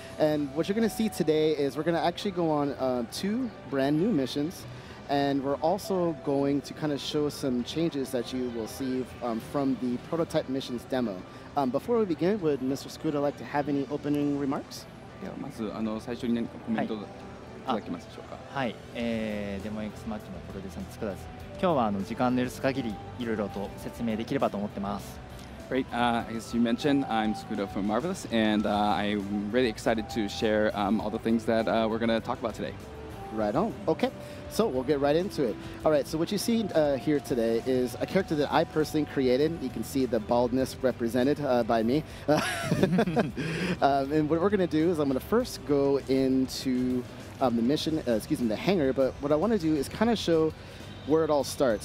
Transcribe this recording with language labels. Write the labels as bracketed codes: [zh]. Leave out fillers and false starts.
[en] And what you're going to see today is we're going to actually go on 2 brand new missions. And we're also going to kind of show some changes that you will see from the prototype missions demo. Before we begin, would Mr. Scooter like to have any opening remarks? [ja] ではまず最初に何かコメントいただけますでしょうか。はい、デモ X マッチのプロデューサーの佃です。今日は時間の許す限りいろいろと説明できればと思ってます。 [en] Great. As you mentioned, I'm Scooter from Marvelous, and I'm really excited to share all the things that we're going to talk about today. Right on. Okay, so we'll get right into it. All right, so what you see here today is a character that I personally created. You can see the baldness represented by me. And what we're going to do is I'm going to first go into the mission, the hangar, but what I want to do is kind of show where it all starts.